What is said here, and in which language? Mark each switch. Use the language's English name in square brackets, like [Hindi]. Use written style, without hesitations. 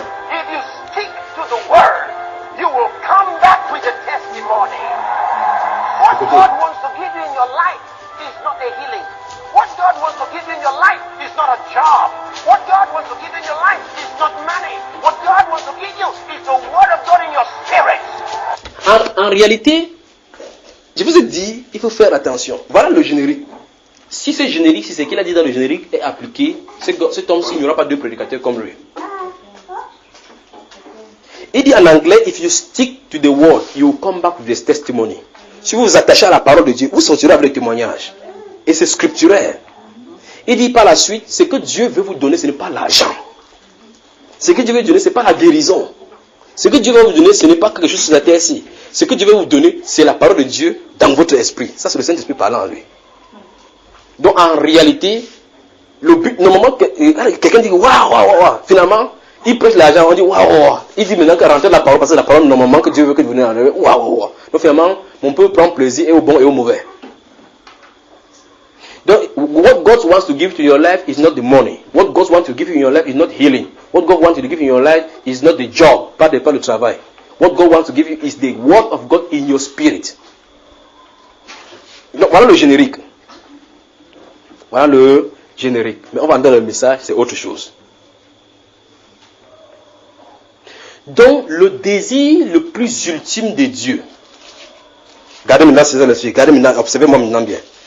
[English] If you stick to the word, you will come back with a testimony. What God wants to give you in your life is not a healing. What God wants to give you in your life is not a job. What God wants to give you in your life is not money. What God wants to give you is the word of God in your spirit. [French] En réalité, je vous ai dit, il faut faire attention. Voilà le générique. Si ce générique, si ce qu'il a dit dans le générique est appliqué, cet homme-ci, il n'y aura pas 2 prédicateurs comme lui. Il dit en anglais, [English] if you stick to the word, you will come back with this testimony. [French] Si vous vous attachez à la parole de Dieu, vous sortirez avec le témoignage. Et c'est scripturaire. Il dit par la suite, ce que Dieu veut vous donner, ce n'est pas l'argent. Ce que Dieu veut vous donner, ce n'est pas la guérison. Ce que Dieu veut vous donner, ce n'est pas quelque chose sur la terre-ci. Ce que Dieu veut vous donner, c'est la parole de Dieu dans votre esprit. Ça, c'est le Saint-Esprit parlant en lui. Donc, en réalité, le but, normalement, quelqu'un dit, waouh, finalement, il prête l'argent, on dit, waouh, il dit maintenant qu'il rentre la parole, parce que la parole, normalement, que Dieu veut que vous veniez, waouh. Donc, finalement, on peut prendre plaisir et au bon et au mauvais. [English] Donc, what God wants to give to your life is not the money. What God wants to give you in your life is not healing. What God wants to give you in your life is not the job, [French] pas le travail. [English] What God wants to give you is the word of God in your spirit. [French] Donc, voilà le générique. Voilà le générique. Mais on va entendre le message, c'est autre chose. Donc, le désir le plus ultime de Dieu. Regardez maintenant, observez-moi maintenant bien.